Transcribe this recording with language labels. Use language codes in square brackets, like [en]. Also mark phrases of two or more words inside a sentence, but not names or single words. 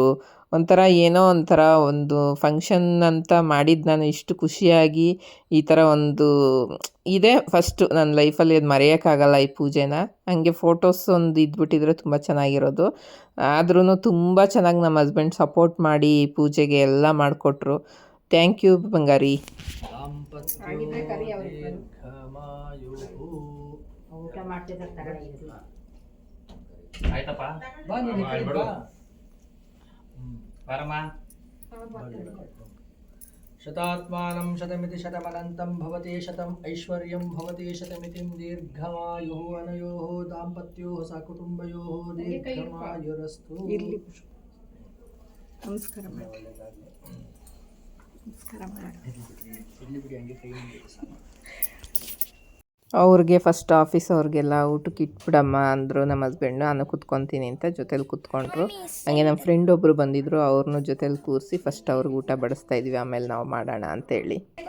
[kn] ಒಂಥರ ಏನೋ ಒಂಥರ ಒಂದು ಫಂಕ್ಷನ್ ಅಂತ ಮಾಡಿದ್ದು ನಾನು ಇಷ್ಟು ಖುಷಿಯಾಗಿ ಈ ಥರ ಒಂದು ಇದೇ ಫಸ್ಟು ನನ್ನ ಲೈಫಲ್ಲಿ ಅದು ಮರೆಯೋಕ್ಕಾಗಲ್ಲ ಈ ಪೂಜೆನ. ಹಾಗೆ ಫೋಟೋಸ್ ಒಂದು ಇದ್ಬಿಟ್ಟಿದ್ರೆ ತುಂಬ ಚೆನ್ನಾಗಿರೋದು. ಆದ್ರೂ ತುಂಬ ಚೆನ್ನಾಗಿ ನಮ್ಮ [en] husband support [kn] ಮಾಡಿ ಈ ಪೂಜೆಗೆ ಎಲ್ಲ ಮಾಡಿಕೊಟ್ರು. [en] thank you ಬಂಗಾರಿ. [sa] शतात्मानं शतमिति शतमनन्तं भवति शतम् ऐश्वर्यं भवति शतमितिं दीर्घमायुः अनयोः दाम्पत्योः सकुटुम्बयोः दीर्घमायुरस्तु. [kn] ನಮಸ್ಕಾರ ಅವ್ರಿಗೆ [en] first office [kn] ಅವ್ರಿಗೆಲ್ಲ ಊಟಕ್ಕೆ ಇಟ್ಬಿಡಮ್ಮ ಅಂದರು ನಮ್ಮ ಹಸ್ಬೆಂಡು. ನಾನು ಕೂತ್ಕೊತೀನಿ ಅಂತ ಜೊತೇಲಿ ಕೂತ್ಕೊಂಡ್ರು. ಹಾಗೆ ನಮ್ಮ ಫ್ರೆಂಡ್ ಒಬ್ಬರು ಬಂದಿದ್ದರು, ಅವ್ರನ್ನೂ ಜೊತೇಲಿ ಕೂರಿಸಿ ಫಸ್ಟ್ ಅವ್ರಿಗೆ ಊಟ ಬಡಿಸ್ತಾ ಇದ್ವಿ, ಆಮೇಲೆ ನಾವು ಮಾಡೋಣ ಅಂತೇಳಿ.